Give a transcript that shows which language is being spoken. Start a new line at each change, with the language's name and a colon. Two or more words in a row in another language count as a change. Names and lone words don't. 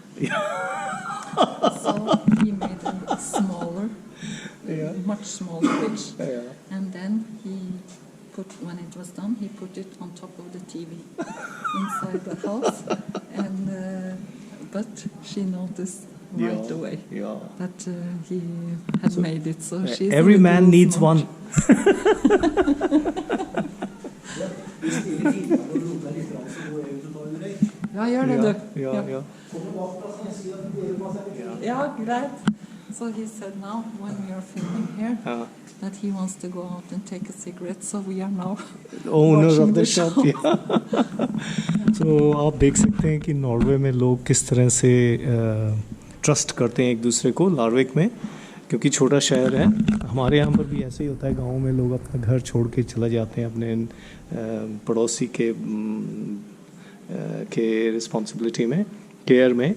English: So he made a smaller, much smaller witch, and then he put, when it was done, he put it on top of the TV inside the house, and but she noticed right away Yeah. that he had made it. So she's Every a little man needs smart. one.
Norwegian: Ja, gjør det, du.
English: Yeah.
Norwegian: Ja, greit.
English: So he said now, when we are filming here, that he wants to go out and take a cigarette, so we are now Owner watching of the the shop. show.
Hindi: तो आप देख सकते हैं कि नॉर्वे में लोग किस तरह से ट्रस्ट करते हैं एक दूसरे को लार्विक में, क्योंकि छोटा शहर है. हमारे यहाँ पर भी ऐसे ही होता है, गाँव में लोग अपना घर छोड़ के चले जाते हैं अपने पड़ोसी के रिस्पॉन्सिबिलिटी में, केयर में.